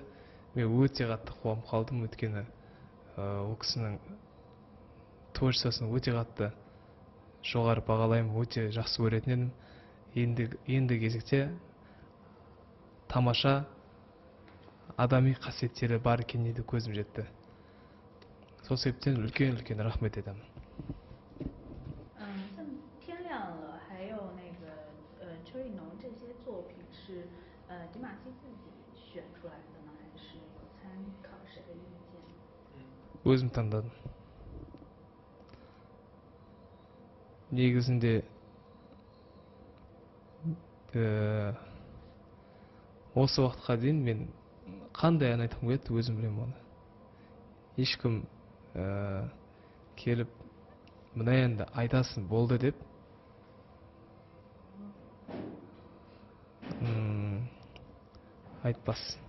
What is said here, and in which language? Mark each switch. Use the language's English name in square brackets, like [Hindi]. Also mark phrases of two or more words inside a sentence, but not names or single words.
[Kazakh] Мен өте қатты қуанып қалдым, өйткені ол кісінің творчествосын өте қатты жоғары бағалаймын, өте жақсы көретін едім. Енді кезекте тамаша адами қасиеттері бар екеніне де көзім жетті. Сол себептен үлкен рахмет етемін. [Chinese] 像天亮了，还有那个邱意浓这些作品是迪玛希自己选出来的呢，还是有参考谁的意见？ [Kazakh] Өзім таңдадым. Негізінде осы уақытқа дейін мен қандай ән айтқым келеді, өзім білемін оны. Ешкім келіп мына әнді айтасың болды деп айтпас.